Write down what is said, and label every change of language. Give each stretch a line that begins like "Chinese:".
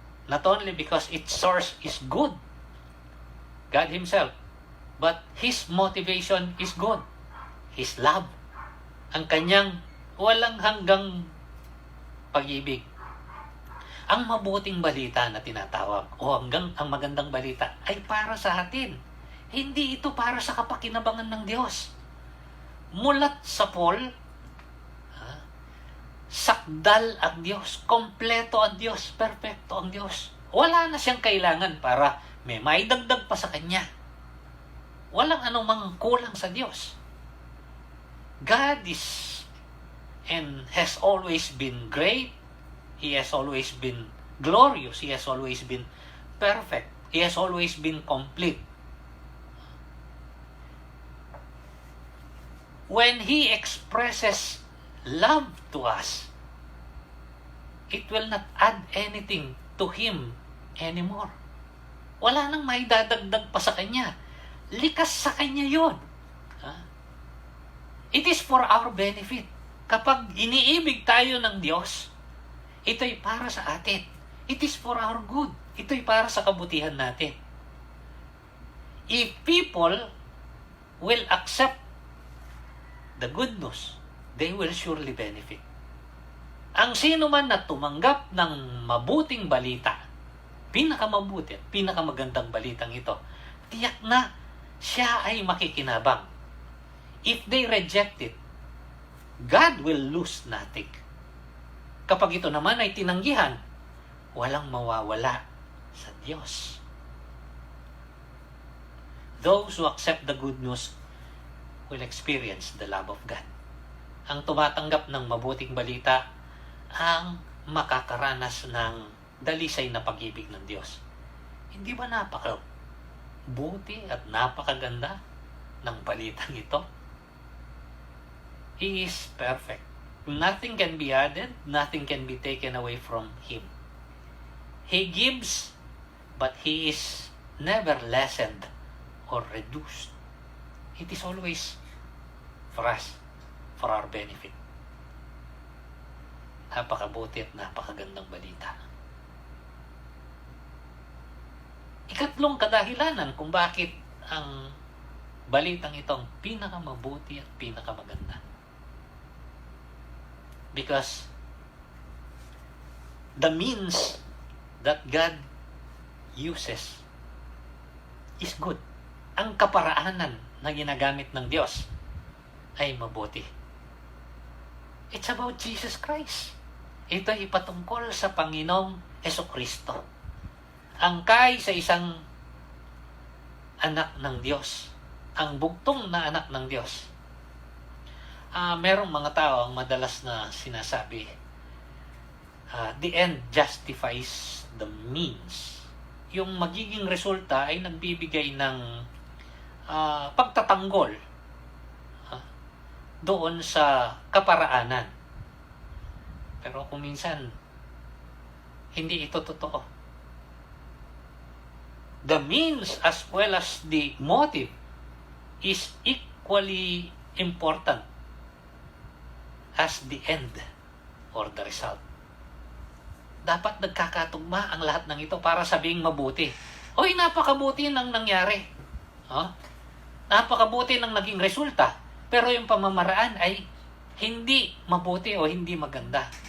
English: Not only because its source is good, God Himself, but His motivation is good. His love.
Filipino: Ang kanyang walang hanggang pag-ibig. Ang mabuting balita na tinatawag o ang magandang balita ay para sa atin. Hindi ito para sa kapakinabangan ng Diyos. Mulat sa Paul, sakdal ang Diyos, kompleto ang Diyos, perpekto ang Diyos. Wala na siyang kailangan para may maidagdag pa sa Kanya. Walang anumang kulang sa Diyos.
English: God is and has always been great. He has always been glorious. He has always been perfect. He has always been complete. When He expresses love to us, it will not add anything to Him anymore.
Filipino: Wala nang may dadagdag pa sa Kanya. Likas sa Kanya yun.
English: It is for our benefit.
Filipino: Kapag iniibig tayo ng Diyos, ito'y para sa atin.
English: It is for our good.
Filipino: Ito'y para sa kabutihan natin.
English: If people will accept the good news, they will surely benefit.
Filipino: Ang sino man na tumanggap ng mabuting balita, pinakamabuti at pinakamagandang balitang ito, tiyak na siya ay makikinabang.
English: If they reject it, God will lose nothing.
Filipino: Kapag ito naman ay tinanggihan, walang mawawala sa Diyos.
English: Those who accept the good news will experience the love of God.
Filipino: Ang tumatanggap ng mabuting balita ang makakaranas ng dalisay na pag-ibig ng Diyos. Hindi ba napakabuti at napakaganda ng balitang ito?
English: He is perfect. Nothing can be added, nothing can be taken away from Him. He gives, but He is never lessened or reduced. It is always for us, for our benefit.
Filipino: Napakabuti at napakagandang balita. Ikatlong kadahilanan kung bakit ang balitang ito ang pinakamabuti at pinakamaganda.
English: Because the means that God uses is good.
Filipino: Ang kaparaanan na ginagamit ng Diyos ay mabuti.
English: It's about Jesus Christ.
Filipino: Ito ay ipatungkol sa Panginoong Hesukristo. Angkay sa isang anak ng Diyos. Ang bugtong na anak ng Diyos. Merong mga tao ang madalas na sinasabi,
English: the end justifies the means.
Filipino: Yung magiging resulta ay nagbibigay ng pagtatanggol doon sa kaparaanan. Pero kung minsan, hindi ito totoo.
English: The means as well as the motive is equally important as the end or the result.
Filipino: Dapat nagkakatugma ang lahat ng ito para sabing mabuti. Oy, napakabuti ng nangyari. Napakabuti ng naging resulta. Pero yung pamamaraan ay hindi mabuti o hindi maganda.